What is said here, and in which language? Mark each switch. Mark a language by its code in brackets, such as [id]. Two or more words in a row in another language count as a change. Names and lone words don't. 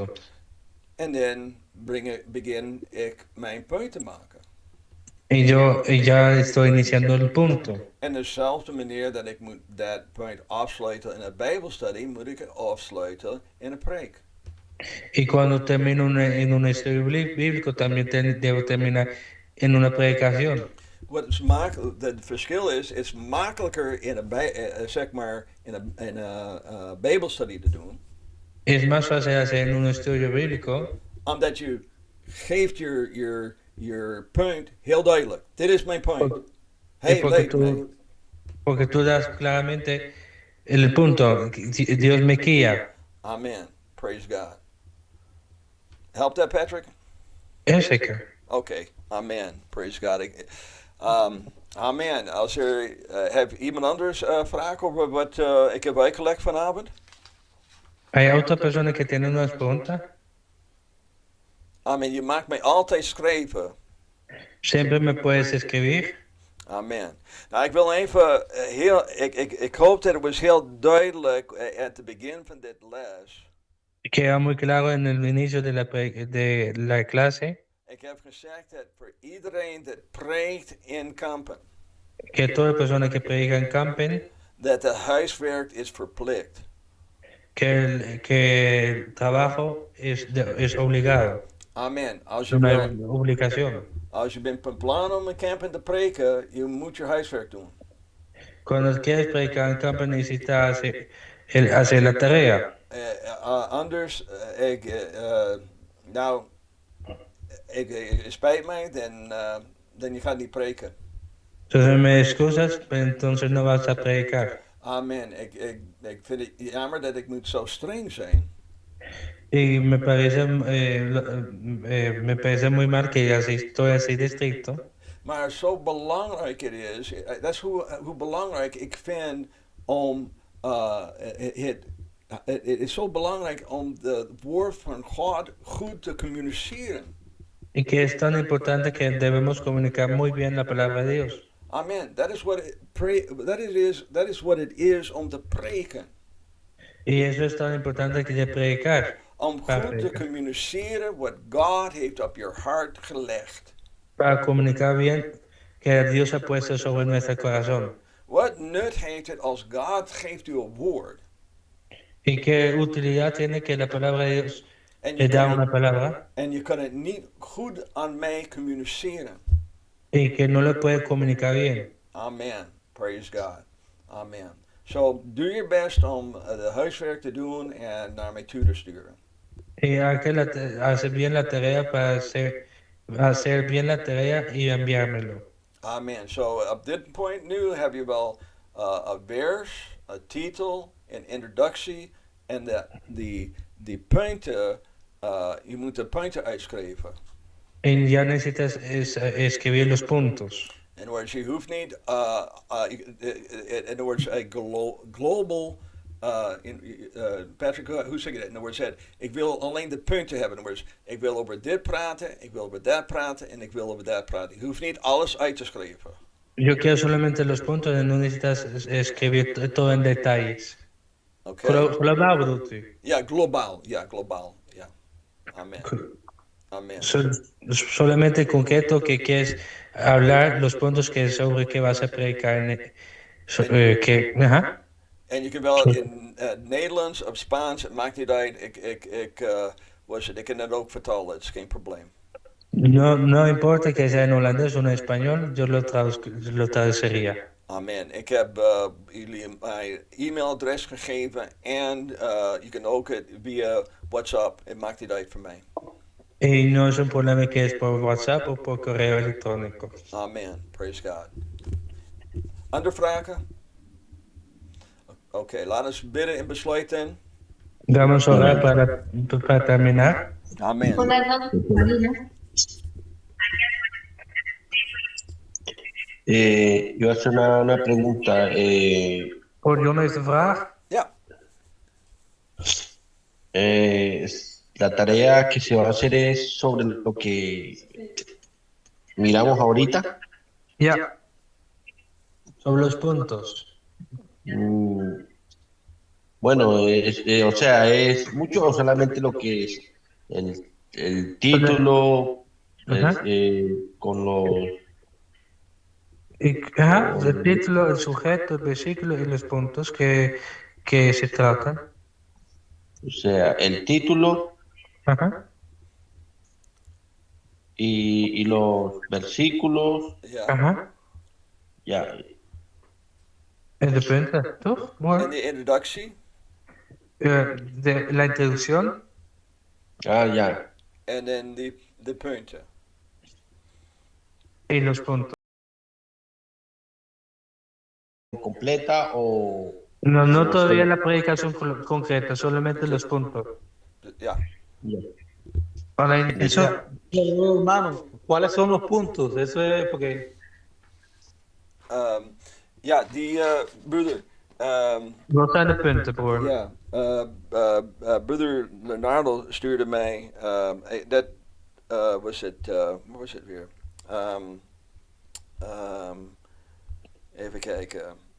[nl] En dan begin ik mijn punt te maken. [es] Y ya estoy iniciando el punto. [nl] En dezelfde manier dat ik moet dat punt afsluiten in een Bijbelstudie, moet ik het afsluiten in een preek. [es] Y cuando termino en un estudio bíblico, también debo terminar en una predicación. [nl] Wat is het verschil is, het is makkelijker in een Bijbelstudie te doen, [es] Es más fácil hacer en un estudio bíblico, [nl] omdat je geeft je punt heel duidelijk. Dit is mijn punt. Hij leidt mij. [es] porque tú das claramente el punto. Dios me guía. [en] Amen. Praise God. Help that, Patrick? [nl] Es zeker. [en] Oké. Amen. Praise God. Amen. [nl] Als heeft iemand anders vragen over wat ik heb uitgelegd vanavond? [es] ¿Hay otra persona que tiene una pregunta? Amen. [nl] Je maakt mij altijd schrijven. [es] Siempre me puedes escribir. Amen. [nl] Nou, ik wil even ik hoop dat het was heel duidelijk aan het begin van dit les. [es] Queda muy claro en el inicio de la clase [nl] Ik heb gezegd dat voor iedereen dat preekt in kampen, [es] que toda persona que predica en campen, [nl] dat de huiswerk is verplicht. [es] que el trabajo es obligado, Amen. es una obligación. [nl] Als je bent van plan om in kampen te preken, je moet je huiswerk doen. [es] Cuando quieres predicar en campen necesitas hacer la tarea. [nl] Anders, het spijt mij, dan je gaat niet preken. [es] Entonces me excusas, entonces no vas a predicar. Amen. [nl] Ik vind het jammer dat ik moet zo streng zijn. [es] Y me parece muy mal que así estoy así de estricto. [nl] Maar zo belangrijk het is, dat is hoe belangrijk ik vind om het is zo belangrijk om het woord van God goed te communiceren. [es] Y que es tan importante que debemos comunicar muy bien la palabra de Dios. [en] Amen. That is what it is [nl] om te preken. [es] Y eso es tan importante que de predicar. [nl] Om goed te communiceren wat God heeft op je hart gelegd. [es] Para comunicar bien que Dios ha puesto sobre nuestro corazón. [nl] Wat nut heeft het als God geeft u een woord? [es] Y qué utilidad tiene que la palabra de Dios [nl] En [es] le da una palabra [nl] en je kan het niet goed aan mij communiceren. [es] y que no le puede comunicar bien. [en] Amen. Praise God. Amen. So, [nl] doe je best om de huiswerk te doen en naar mij toe te sturen. [es] Y hay que hacer bien la tarea para hacer bien la tarea y enviármelo. Amen. [nl] So, op dit point nu heb je wel een vers, een titel, een introductie en die punten, je moet de punten uitschrijven. [es] Y ya necesitas escribir los puntos. [en] In other words, [nl] je hoeft niet, [en] in other words, a global, [nl] Patrick, hoe zeg je dat? [en] In other words, [nl] ik wil alleen de punten hebben. [en] In other words, [nl] ik wil over dit praten, ik wil over dat praten en ik wil over dat praten. Je hoeft niet alles uit te schrijven. [es] Yo quiero solamente los puntos y no necesitas escribir todo en detalles. [nl] Okay? Global bedoelt u? Ja, globaal. Ja, globaal. Ja. Amen. Amen. [es] Solamente concreto que quieres hablar los puntos que sobre que vas a predicar. Ajá. [nl] En je kunt wel in Nederlands of Spaans, het maakt niet uit. Ik kan dat ook vertalen, het is geen probleem. [es] No importa que sea en holandés o en español, yo lo traduciría. Amen. [nl] Ik heb jullie mijn e-mailadres gegeven en je kan ook het via WhatsApp, het maakt niet uit voor mij. [es] Y no es un problema que es por WhatsApp o por correo electrónico. [en] Amen. Praise God. [nl] Andere vragen? Oké, laten we bidden en besluiten. [es] Vamos a orar para terminar. Amen. Yo hacer una pregunta. [nl] Hoor John heeft een vraag. Ja. [es] La tarea que se va a hacer es sobre lo que miramos ahorita. Ja. Sobre los puntos. Bueno, o sea, es mucho o solamente lo que es el título con los... El título, el sujeto, el versículo y los puntos que se tratan. O sea, el título y los versículos. [nl] Ja. Ja. En de punten, toch? Mooi. En de introductie. [es] La introducción. [nl] Ja. En dan de punten. [es] Y los puntos. ¿Completa o...? No todavía la predicación concreta, solamente los puntos. [nl] Ja. [es] Para Eso, hermano, ¿cuáles son los puntos? Eso es porque... [nl] Ja, die broeder. Wat zijn de punten, broer? Ja, broeder Leonardo stuurde mij. Dat was het. Wat was het weer? Even kijken.